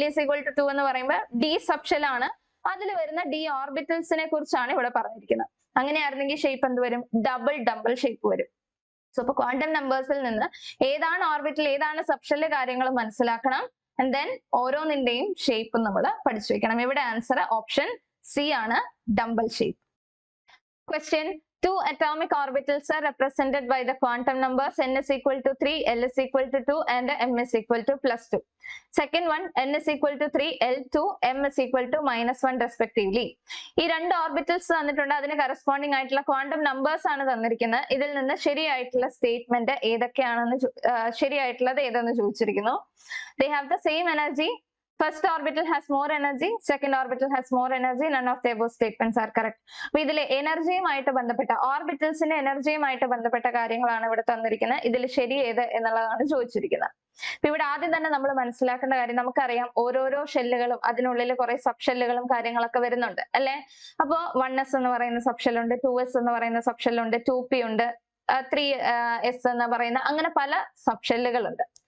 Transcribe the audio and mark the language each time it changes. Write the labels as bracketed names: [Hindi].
[English] L is equal to 2 [Malayalam] എന്ന് പറയുമ്പോൾ D subshell ആണ്. അതിൽ വരുന്ന ഡി ഓർബിറ്റൽസിനെ കുറിച്ചാണ് ഇവിടെ പറഞ്ഞിരിക്കുന്നത്. അങ്ങനെയായിരുന്നെങ്കിൽ ഷേപ്പ് എന്ത് വരും? ഡബിൾ ഷേപ്പ് വരും. സോ ഇപ്പൊ ക്വാണ്ടം നമ്പേഴ്സിൽ നിന്ന് ഏതാണ് ഓർബിറ്റൽ ഏതാണ് സബ്ഷെൽ കാര്യങ്ങൾ മനസ്സിലാക്കണം. ആൻഡ് ദെൻ ഓരോന്നിന്റെയും ഷേപ്പ് നമ്മൾ പഠിച്ചു വെക്കണം. ഇവിടെ ആൻസർ ഓപ്ഷൻ സി ആണ്, dumbbell shape. [English] Question: two atomic orbitals are represented by the quantum numbers n is equal to 3, L is equal to 2 and m is equal to +2. Second one, n is equal to 3, L2, m is equal to -1 respectively. [Malayalam] ഈ രണ്ട് orbitals തന്നിട്ടുണ്ട്, അതിന് corresponding ആയിട്ടുള്ള quantum numbers ആണ് തന്നിരിക്കുന്നത്. ഇതിൽ നിന്ന് ശരിയായിട്ടുള്ള സ്റ്റേറ്റ്മെന്റ് ഏതൊക്കെയാണെന്ന് ശരിയായിട്ടുള്ളത് ഏതെന്ന് ചോദിച്ചിരിക്കുന്നു. [English] They have the same energy. First orbital has more energy, second orbital has more energy. None of the above statements are correct. [Malayalam] അപ്പൊ ഇതിലെ എനർജിയുമായിട്ട് ബന്ധപ്പെട്ട ഓർബിറ്റൽസിന്റെ എനർജിയുമായിട്ട് ബന്ധപ്പെട്ട കാര്യങ്ങളാണ് ഇവിടെ തന്നിരിക്കുന്നത്. ഇതിൽ ശരി ഏത് എന്നുള്ളതാണ് ചോദിച്ചിരിക്കുന്നത്. അപ്പൊ ഇവിടെ ആദ്യം തന്നെ നമ്മൾ മനസ്സിലാക്കേണ്ട കാര്യം, നമുക്കറിയാം ഓരോരോ ഷെല്ലുകളും അതിനുള്ളിൽ കുറെ സബ് ഷെല്ലുകളും കാര്യങ്ങളൊക്കെ വരുന്നുണ്ട് അല്ലെ. അപ്പോ 1s എന്ന് പറയുന്ന സബ് ഷെല്ലുണ്ട്, 2s എന്ന് പറയുന്ന സബ് ഷെല്ലുണ്ട്, 2p ഉണ്ട്, 3s എന്ന് പറയുന്ന അങ്ങനെ പല സബ് ഷെല്ലുകളുണ്ട്.